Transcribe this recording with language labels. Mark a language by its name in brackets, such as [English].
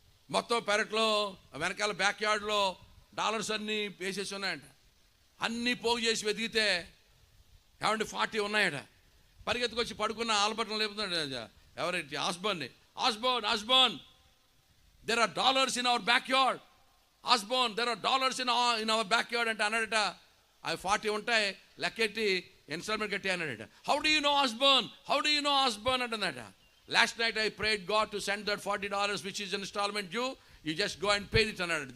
[Telugu] మొత్తం పెరట్లో వెనకాల బ్యాక్ యార్డ్లో $1 అన్నీ వేసేసి ఉన్నాయంట. అన్నీ పోగు చేసి వెతికితే ఏమంటే 40 ఉన్నాయట. పరిగెత్తుకొచ్చి పడుకున్న ఆల్బర్ట్ని లేపుతున్నాడు ఎవరైతే Osborn, [English] there are dollars in our backyard. Osborne, there are dollars in our backyard [Telugu] అంటే అన్నాడట. అవి 40 ఉంటాయి, లెక్కెట్టి ఇన్స్టాల్మెంట్ కట్టి అన్నాడట. [English] how do you know Osborne [Telugu] అంటున్నాడట. [English] last night I prayed God to send that $40 which is installment due, you just go and pay it [Telugu] అన్నాడు.